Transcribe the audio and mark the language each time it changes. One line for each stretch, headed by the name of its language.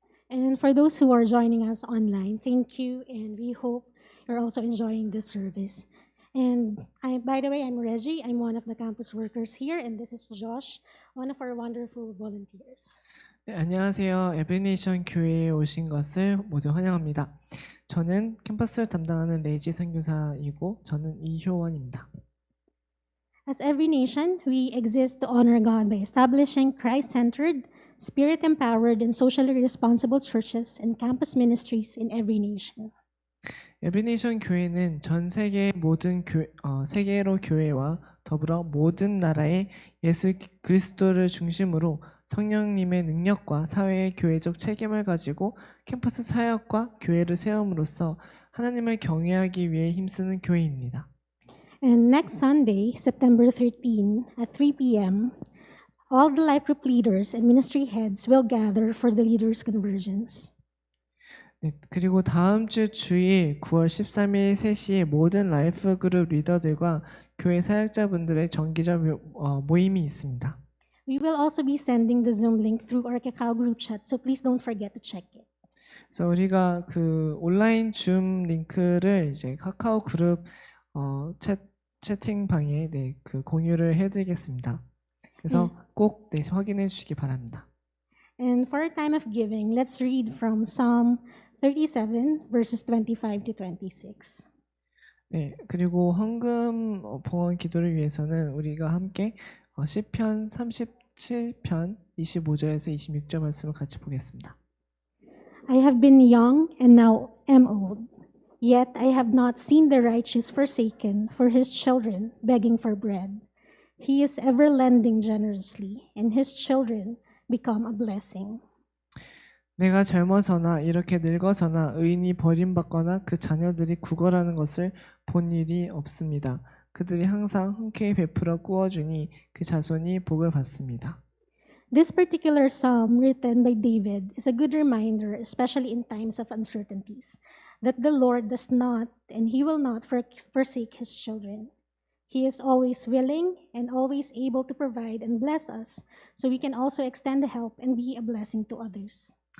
English: And for those who are joining us online, thank you, and we hope you're also enjoying this service. And by the way, I'm Reggie. I'm one of the campus workers here, and this is Josh, one of our wonderful volunteers.
Korean: 네, 안녕하세요. 에브리네이션 교회에 오신 것을 모두 환영합니다. 저는 캠퍼스를 담당하는 레이지 선교사이고 저는 이효원입니다.
English: As every nation, we exist to honor God by establishing Christ-centered, Spirit-empowered, and socially responsible churches and campus ministries in every nation.
Korean: 에브리네이션 교회는 전 세계의 모든 세계로 교회와 더불어 모든 나라의 예수 그리스도를 중심으로 성령님의 능력과 사회의 교회적 책임을 가지고 캠퍼스 사역과 교회를 세움으로써 하나님을 경외하기 위해 힘쓰는 교회입니다.
English: And next Sunday, September 13, at 3 p.m., all the life group leaders and ministry heads will gather for the leaders' convergence.
Korean: 네, 그리고 다음 주 주일 9월 13일 3시에 모든 라이프 그룹 리더들과 교회 사역자분들의 정기적 모임이 있습니다.
English: We will also be sending the Zoom link through our Kakao group chat, so please don't forget to check it.
Korean: 그래서 우리가 그 온라인 줌 링크를 이제 카카오 그룹 채팅방에 그 공유를 해드리겠습니다. 그래서 꼭 확인해 주시기 바랍니다.
English: And for our time of giving, let's read from Psalm 37, verses 25 to 26.
Korean: 네, 그리고 헌금 봉헌 기도를 위해서는 우리가 함께 시편 37편 25절에서 26절 말씀을 같이 보겠습니다.
English: I have been young and now am old, yet I have not seen the righteous forsaken, for his children begging for bread. He is ever lending generously, and his children become a blessing.
Korean: 내가 젊어서나 이렇게 늙어서나 의인이 버림받거나 그 자녀들이 구걸하는 것을 본 일이 없습니다. 그들이 항상 흔쾌히 베풀어 꾸어주니 그 자손이 복을 받습니다.
English: This particular psalm written by David is a good reminder, especially in times of uncertainties, that the Lord does not and he will not forsake his children. He is always willing and always able to provide and bless us, so we can also extend the help and be a blessing to others.